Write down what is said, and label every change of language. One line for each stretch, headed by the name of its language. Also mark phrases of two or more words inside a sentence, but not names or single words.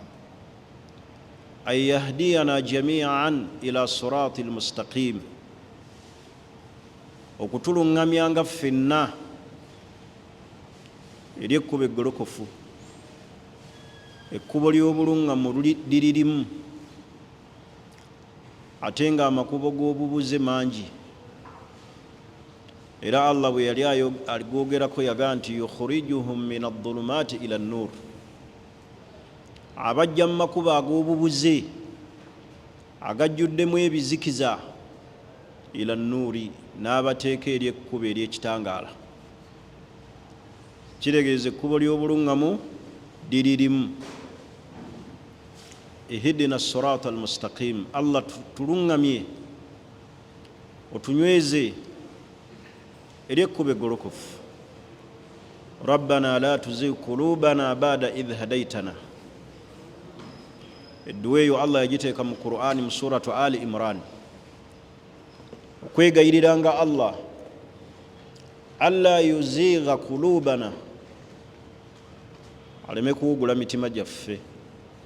Arabic: أن يهدينا جميعا إلى الصراط المستقيم,
Ganda: okutuluŋŋamyanga ffenna eri ekkubo eggolokofu, ekkubo ly'obuluŋŋamu liririmu, ate nga amakubo g'obubuze mangi. Era Allah bwe yali aligoogerako yaga nti
Arabic: يخرجهم من الظلمات إلى النور,
Ganda: abajja mu makubo ag'obubuze agajjuddemu ebizikiza,
Arabic: إلى النور,
Ganda: n'abateeka eri ekkubo ery'ekitangaala. Kiregeeza ekkubo ly'obuluŋŋamu liririmu.
Arabic: اهدنا الصراط المستقيم.
Ganda: Allah tuluŋŋamye, otunyweze eri ekkubo eggolokofu.
Arabic: ربنا لا تزغ قلوبنا بعد إذ هديتنا.
Ganda: Edduwa eyo Allah yagiteeka mu Qur'ani mu suratu Ali Imran, okwegayiriranga Allah
Arabic: ألا يزيغ قلوبنا,
Ganda: aleme kuwugula mitima gyaffe.